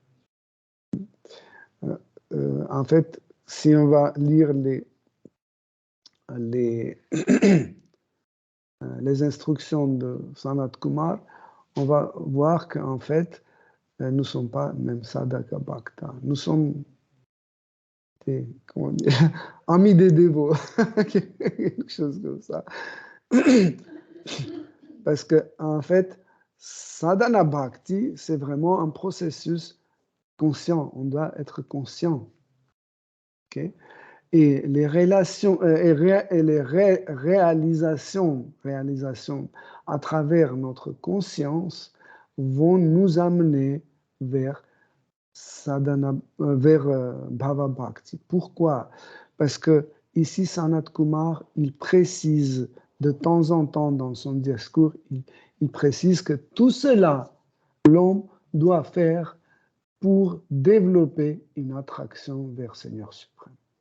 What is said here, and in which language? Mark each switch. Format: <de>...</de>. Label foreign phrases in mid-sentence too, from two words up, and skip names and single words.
<fr>En fait, si on va lire les instructions de Sanat Kumar, on va voir qu'en fait, nous ne sommes pas même</fr> <sa>sadhaka bhakta.</sa> <fr>Nous sommes des, amis des dévots, quelque chose comme ça. Parce que en fait,</fr> <sa>sadhana bhakti,</sa> <fr>c'est vraiment un processus conscient. On doit être conscient. Okay? Et les relations et les réalisations à travers notre conscience vont nous amener vers sadhana, vers</fr> <sa>bhava bhakti.</sa> <fr>Pourquoi? Parce que ici, Sanat Kumar, il précise de temps en temps dans son discours, il précise que tout cela, l'homme doit faire pour développer une attraction vers Seigneur suprême.</fr>